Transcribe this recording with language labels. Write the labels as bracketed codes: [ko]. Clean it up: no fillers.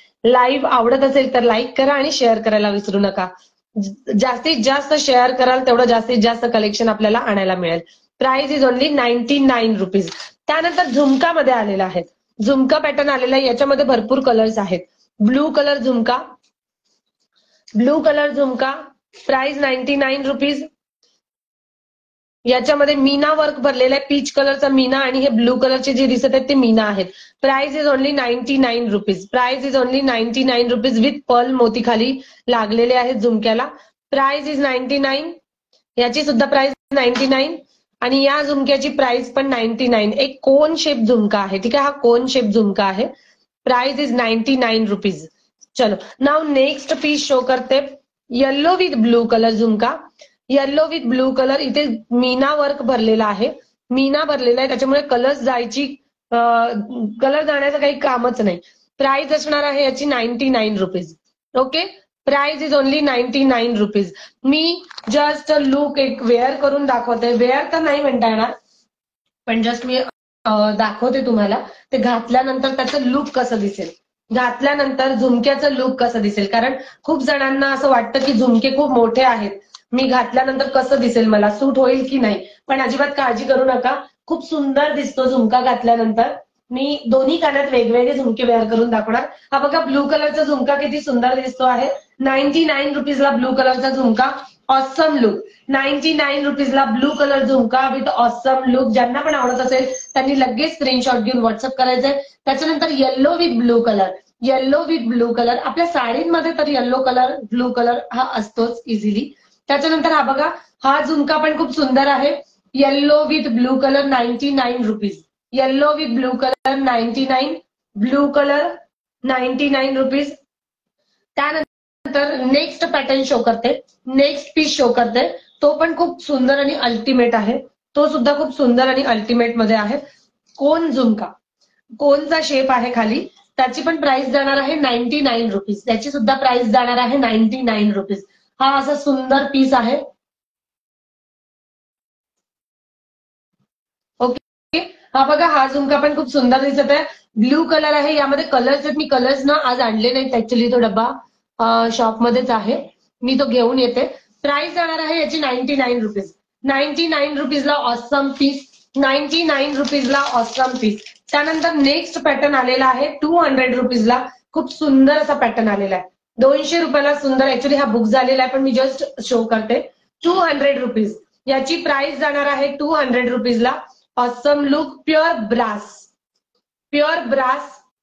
[mr] Live आवडत असेल तर लाईक करा आणि शेअर करायला विसरू नका. जास्तीत जास्त शेअर कराल तेवढं जास्तीत जास्त कलेक्शन आपल्याला आणायला मिळेल. [en] Price is only 99 rupees. [mr] त्यानंतर झुमका मध्ये आलेला आहे, झुमका पॅटर्न आलेला आहे. याच्यामध्ये भरपूर कलर्स आहेत. ब्लू कलर झुमका, ब्लू कलर झुमका, प्राइस 99 रुपीज. याच्यामध्ये मीना वर्क भरलेला आहे, पीच कलरचा मीना आणि हे ब्लू कलरचे जे दिसत आहेत ते मीना आहेत. [en] Price is only 99 rupees. Price is only 99 rupees with pearl [mr] मोती खाली लागलेले आहेत झुमक्याला. Price is 99. याची सुद्धा प्राइस 99 आणि या झुमक्याची प्राइस पण 99. एक कोन शेप झुमका आहे, ठीक आहे, हा कोन शेप झुमका आहे. [en] Price is 99 rupees. चलो now next piece show करते, yellow with blue colour झुमका. Yellow with blue colour. [mr] इथे मीना वर्क भरलेला आहे, मीना भरलेला आहे, त्याच्यामुळे कलर जाण्याचं काही कामच नाही. प्राइस असणार आहे याची 99 rupees. [en] Okay, price is only 99 rupees. [mr] मी just look एक वेअर करून दाखवते. वेअर तर नाही म्हणता येणार, पण जस्ट मी दाखवते तुम्हाला ते घातल्यानंतर त्याचं लुक कसं दिसेल, घातल्यानंतर झुमक्याचं लुक कसं दिसेल. कारण खूप जणांना असं वाटतं की झुमके खूप मोठे आहेत, मी घातल्यानंतर कसं दिसेल, मला सूट होईल की नाही. पण अजिबात काळजी करू नका, खूप सुंदर दिसतो झुमका घातल्यानंतर. मी दोन्ही कानात वेगवेगळे झुमके वेअर करून दाखवणार. हा बघा ब्लू कलरचा झुमका किती सुंदर दिसतो आहे. 99 रुपीजला ब्लू कलरचा झुमका, ऑसम लुक. 99 रुपीजला ब्लू कलर झुमका विथ ऑसम लुक. ज्यांना पण आवडत असेल त्यांनी लगेच स्क्रीनशॉट घेऊन व्हॉट्सअप करायचंय. [en] त्याच्यानंतर yellow with blue colour, yellow with blue colour. [mr] आपल्या साडींमध्ये तर येल्लो कलर, ब्लू कलर हा असतोच इझिली. त्याच्यानंतर हा बघा, हा झुमका पण खूप सुंदर आहे. [en] Yellow with blue colour 99 rupees. Yellow with blue colour 99, blue colour 99 rupees. [mr] त्यानंतर नेक्स्ट पॅटर्न शो करते, नेक्स्ट पीस शो करते. तो पण खूप सुंदर आणि अल्टिमेट आहे, तो सुद्धा खूप सुंदर आणि अल्टिमेट मध्ये आहे. कोन झुमका, कोनचा शेप आहे खाली. त्याची पण प्राइस जाणार आहे 99 रुपीज. त्याची सुद्धा प्राइस जाणार आहे 99 रुपीज. हा असा सुंदर पीस आहे. ओके, हा बघा, हा झुमका पण खूप सुंदर दिसत आहे. ब्ल्यू कलर आहे, यामध्ये कलर्स आहेत. मी कलर्स ना आज आणले नाहीत ऍक्च्युली, तो डब्बा शॉपमध्येच आहे, मी तो घेऊन येते. प्राइस जाणार आहे याची 99 rupees. 99 रुपीजला awesome piece, 99 रुपीजला awesome piece. त्यानंतर नेक्स्ट पॅटर्न आलेला आहे 200 रुपीजला. खूप सुंदर असा पॅटर्न आलेला आहे. 200 रुपयाला सुंदर, ऍक्च्युली हा बुक झालेला आहे पण मी जस्ट शो करते. 200 रुपीज याची प्राइस जाणार आहे 200 रुपीजला. [en] Awesome look, pure brass, pure brass.